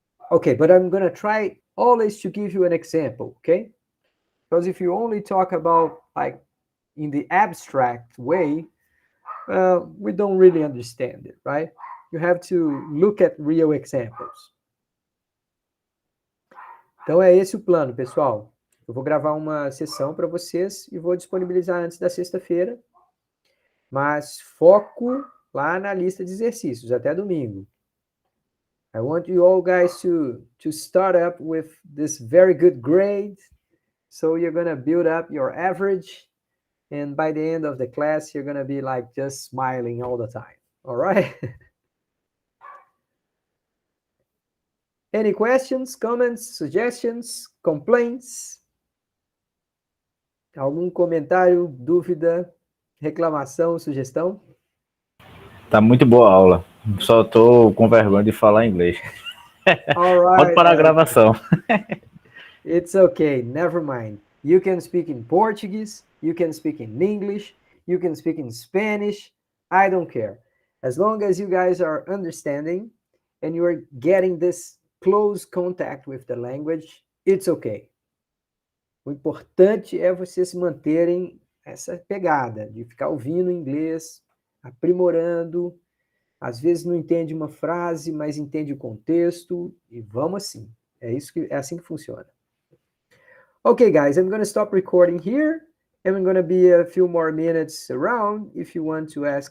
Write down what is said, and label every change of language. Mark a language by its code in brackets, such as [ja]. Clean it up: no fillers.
[en] Okay, but I'm going to try always to give you an example, okay? Because if you only talk about, like, in the abstract way, we don't really understand it, right? You have to look at real examples. [pt] Então é esse o plano, pessoal. Eu vou gravar uma sessão para vocês e vou disponibilizar antes da sexta-feira. Mas foco lá na lista de exercícios, até domingo. [en] I want you all guys to start up with this very good grade. So you're going to build up your average. And by the end of the class, you're going to be like just smiling all the time. All right? Any questions, comments, suggestions, complaints? [pt] Algum comentário, dúvida, reclamação, sugestão? Tá muito boa a aula. Só tô com vergonha de falar inglês. [en] All right. [pt] Pode parar a gravação. [en] It's okay, never mind. You can speak in Portuguese, you can speak in English, you can speak in Spanish. I don't care. As long as you guys are understanding and you are getting this close contact with the language, it's okay. [pt] O importante é vocês manterem essa pegada de ficar ouvindo inglês, aprimorando. Às vezes não entende uma frase, mas entende o contexto e vamos assim. É assim que funciona. [en] Okay, guys, I'm going to stop recording here and I'm going to be a few more minutes around if you want to ask